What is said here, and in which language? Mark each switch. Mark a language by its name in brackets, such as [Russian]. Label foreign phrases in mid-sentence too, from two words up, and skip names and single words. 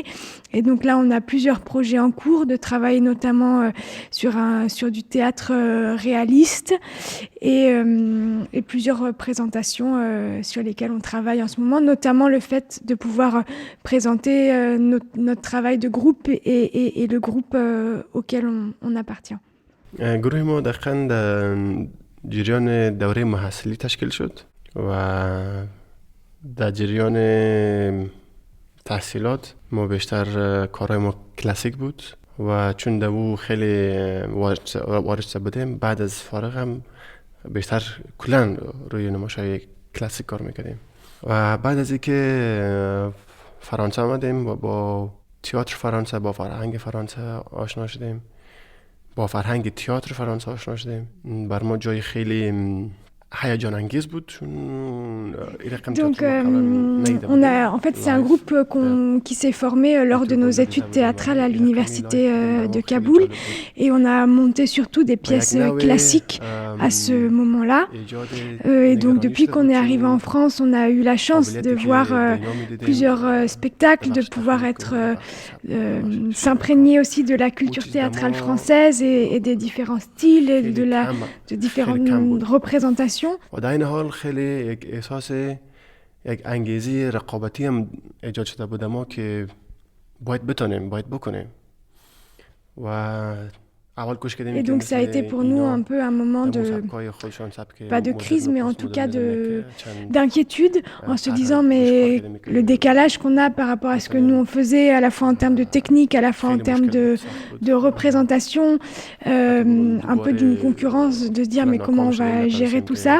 [French] Et donc là, on a plusieurs projets en cours de travailler notamment sur du théâtre réaliste et plusieurs présentations sur lesquelles on travaille en ce moment, notamment le fait de pouvoir présenter notre travail de groupe et le groupe auquel on appartient. [Persian] گروه ما دقیقاً در جریان دوره محصلی تشکیل شد و در جریان تحصیلات ما بیشتر کارهای ما کلاسیک بود و چون دو خیلی وارد بودیم بعد از فارغ هم بیشتر کلاً روی نمایش‌های کلاسیک کار میکردیم و بعد از اینکه فرانسه آمدیم و با تئاتر فرانسه با فرهنگ فرانسه آشنا شدیم با فرهنگ تئاتر فرانسه آشنا شدیم بر ما جای خیلی هیجان انگیز بود. [French] Donc, en fait, c'est un groupe qui s'est formé lors de nos études théâtrales à l'université de Kaboul, et on a monté surtout des pièces classiques à ce moment-là. Et donc, depuis qu'on est arrivé en France, on a eu la chance de voir plusieurs spectacles, de pouvoir s'imprégner aussi de la culture théâtrale française et des différents styles et de différentes représentations. [Persian] و در این حال خیلی یک احساس یک انگیزه رقابتی هم ایجاد شده بود ما که باید بکنیم و [French] Et donc ça a été pour nous un peu un moment pas de crise, mais en tout cas d'inquiétude, en se disant mais le décalage qu'on a par rapport à ce que nous on faisait, à la fois en termes de technique, à la fois en termes de représentation, un peu d'une concurrence, de se dire mais comment on va gérer tout ça.